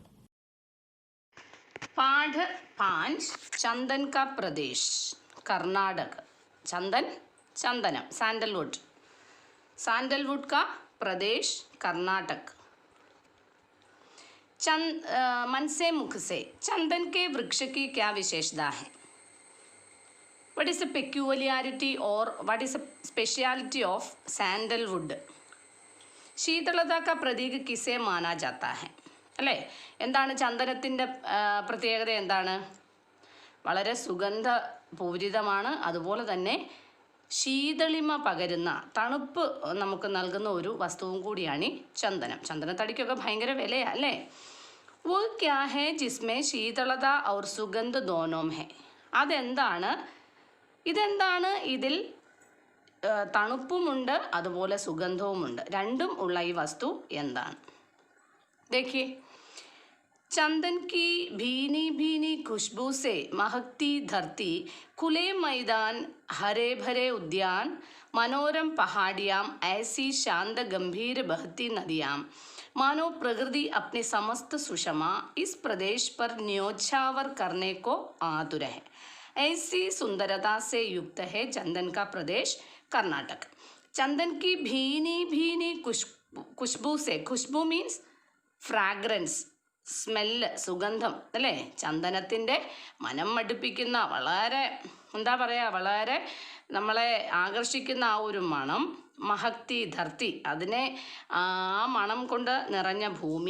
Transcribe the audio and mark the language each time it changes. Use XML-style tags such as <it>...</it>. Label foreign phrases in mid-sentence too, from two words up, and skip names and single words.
<hi>पाठ 5 चंदन का प्रदेश कर्नाटक. चंदन, चंदनम, सैंडलवुड. सैंडलवुड का प्रदेश कर्नाटक. मन से मुख से चंदन के वृक्ष की क्या विशेषता है?</hi> <en>What is the peculiarity or what is the speciality of sandalwood?</en> <hi>ശീതളത का प्रतीक किसे माना जाता है?</hi> <ml>അല്ലേ, എന്താണ് ചന്ദനത്തിൻ്റെ പ്രത്യേകത? എന്താണ്? വളരെ സുഗന്ധപൂരിതമാണ്, അതുപോലെ തന്നെ ശീതളിമ പകരുന്ന, തണുപ്പ് നമുക്ക് നൽകുന്ന ഒരു വസ്തുവും കൂടിയാണ് ഈ ചന്ദനം. ചന്ദനത്തടിക്കൊക്കെ ഭയങ്കര വിലയാണ് അല്ലേ?</ml> <hi>वो क्या है जिसमें ശീതളത और സുഗന്ധ दोनों है?</hi> <ml>അതെന്താണ്? ഇതെന്താണ്? ഇതിൽ തണുപ്പുമുണ്ട്, അതുപോലെ സുഗന്ധവുമുണ്ട്, രണ്ടും ഉള്ള ഈ വസ്തു എന്താണ്?</ml> <hi>देखिए, चंदन की भीनी भीनी खुशबू से महकती धरती, खुले मैदान, हरे भरे उद्यान, मनोरम पहाड़ियाँ, ऐसी शांत गंभीर बहती नदियाँ, मानो प्रकृति अपने समस्त सुषमा इस प्रदेश पर न्योछावर करने को आतुर है. ऐसी सुंदरता से युक्त है चंदन का प्रदेश कर्नाटक. चंदन की भीनी भीनी खुशबू से,</hi> <ml>खुशബു</ml> <en>means fragrance, smell,</en> <ml>സുഗന്ധം അല്ലേ? ചന്ദനത്തിൻ്റെ മനം മടുപ്പിക്കുന്ന, വളരെ എന്താ പറയുക, വളരെ നമ്മളെ ആകർഷിക്കുന്ന ആ ഒരു മണം.</ml> <hi>महकती धरती,</hi> <ml>അതിനെ ആ മണം കൊണ്ട് നിറഞ്ഞ ഭൂമി.</ml>